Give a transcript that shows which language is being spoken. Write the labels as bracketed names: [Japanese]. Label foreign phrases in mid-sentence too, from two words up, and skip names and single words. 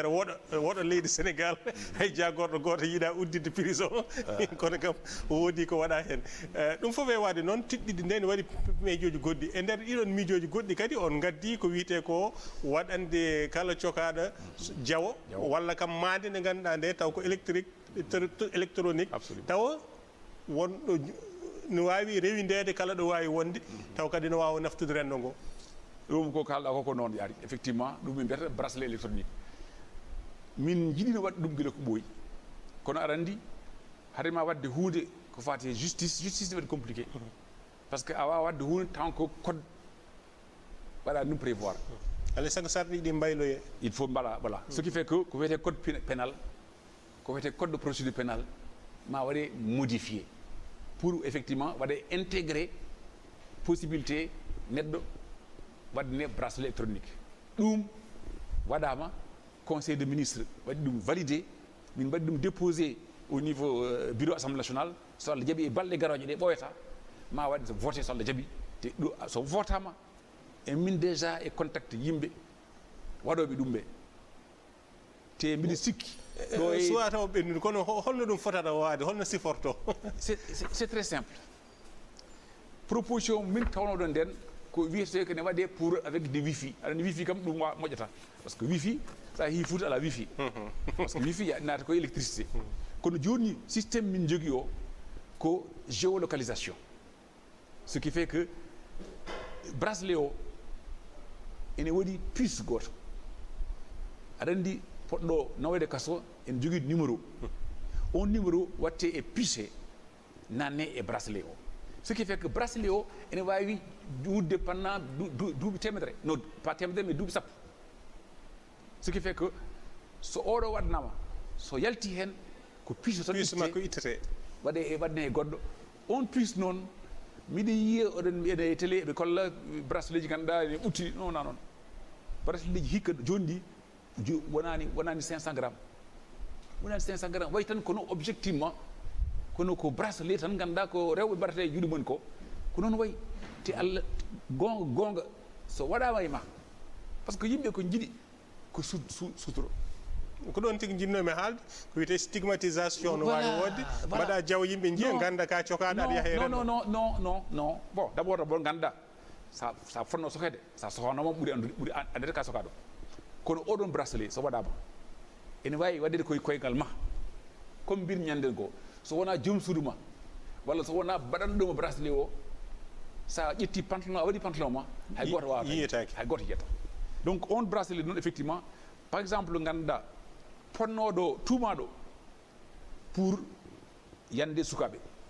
[Fula] woɗo leydi Sénégal hay jagorɗo goto yiiɗa uddide prison kono kam woodi ko waɗa hen ɗum foof e wade noon tiɗɗidde nde ne waɗi miijoji goɗɗi e nder ɗiɗon miijoji goɗɗi kadi on gaddi ko wiyete ko waɗande kala cokaɗo jawo walla kam mande nde ganduɗa nde taw ko électronique tawa wonɗo no wawi rewindede kala ɗo wawi wonde taw kadi no wawa naftude rendo ngo ɗum ko kalɗa koko noon yaari effectivement ɗum ɓe mbiyata [French] bracelet électronique [Fula] min jiɗino wadde ɗum guila ko ɓooyi kono aɗa andi hadema wadde hunde ko fate justice ne waɗi [French] compliqué par ce que [Fula] a wawa wadde hunde taw ko code waɗa ɗum prévoir alay saago sarɗi ɗi mbayloye [French] il faut [Fula] mbaɗa [French] voilà ce qui fait que [Fula] ko wiyete [French] code pénal [Fula] ko wiyete [French] code de procédure pénale [Fula] ma waɗe [French] modifié pour effectivement [Fula] waɗe [French] intégrer possibilité [Fula] neɗɗo waɗne [French] bracelet électronique [Fula] ɗum waɗama [French] conseil de ministre [Fula] waɗi ɗum validé min mbaɗi ɗum [French] déposé au niveau bureau assemblée nationale [Fula] so Allah jaaɓi e balɗe garoje ɗe ɓoyata ma waɗe voté so Allah jaaɓi te ɗo so votama e min déjà e contact yimɓe waɗoɓe ɗum ɓe te mbiɗa sikki suwa taw ɓennude kono holno ɗum fotata wade holno siforto [French] c'est très simple proposition [Fula] min tawnoɗon nden ko wiyete ko ne waɗe [French] pour avec des wifi [Fula] aɗani wifi kam ɗum moƴƴata [French] par ce que wifi [Fula] sa yeehi Fouta ala [French] wifi par ce que wifi [Fula] naata ko électricité kono joni systéme min jogui o ko [French] géolocalisation ce qui fait que bracelet [Fula] o ene waɗi puce goto aɗa andi poɗɗo nawede kaso en jogui numéro on numéro watte e puce nanne e bracelet o [French] ce qui fait que bracelet [Fula] o ene wawi wudde pendant duuɓi temedere [French] non pas [Fula] temedere mais duuɓi sappo [French] ce qui fait que [Fula] so oɗo waɗnama so yalti hen ko puce tan makko ittete waɗne e goɗɗo on puce noon miɗa yiya oɗon ene télé ɓe kolla bracelet ji ganduɗa ene ɓutti non noon bracelet ji hikka joni ɗi wonani 500 grammes wonani 500 grammes way tan kono objectivement kono ko bracelet tan ganduɗa ko rewɓe mbaɗata e juuɗe mumen ko noon wayi te Allah gonga so waɗama e ma [French] par ce que [Fula] yimɓe ko jiiɗi ko sutoro ko ɗon tigui jinnomi haalde ko wiyete stigmatisation no wawi wodde mbaɗa jaw yimɓe jiiya ganda ka cokaɗo aɗa yaaha e [French] non bon d' abord [Fula] ganduɗa sa fonno sokede sa sohanoma ɓuuri andede ka sokaɗo kono oɗon bracelet so waɗama ene wawi waɗede koye koygal ma comme mbir ñanden ko so wona joom suudu ma walla so wona baɗanɗoma bracelet o sa ƴetti pantalon a waɗi pantalon ma hay goto wawa hay goto yiyata donc on bracelet noon [French] effectivement par exemple [Fula] ganduɗa ponnoɗo tumaɗo pour yande sukaɓe